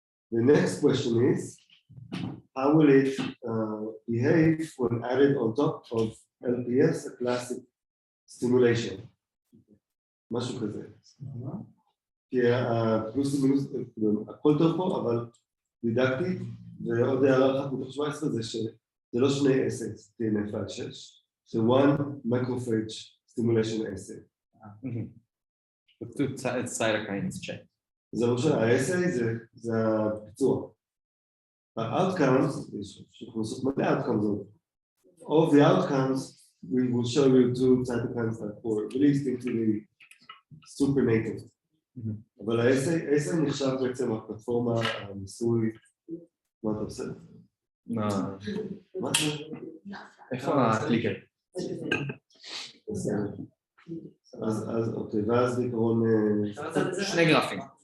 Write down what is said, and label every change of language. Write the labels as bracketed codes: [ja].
[en] The next question is, how will it behave when added on top of LPS, a classic stimulation? [he] משהו כזה. כי הפלוס ומינוס, הכל טוב פה, אבל דידקטית, ועוד הערה אחת מתוך 17 זה שזה לא שני essays, TNF-6, זה [en] one macrophage stimulation essay. cytokines check. [he] זה לא משנה, ה-essay זה הביצוע. ה-outcomes, אנחנו עושים מלא outcomes. [en] All the outcomes, we will show you two cytokines that were released into the supernative. [he] אבל ה-essay נחשב בעצם הפלטפורמה, הניסוי, מה אתה עושה? מה זה? איפה הקליקר? אז אוקיי, ואז בעיקרון... שני גרפים.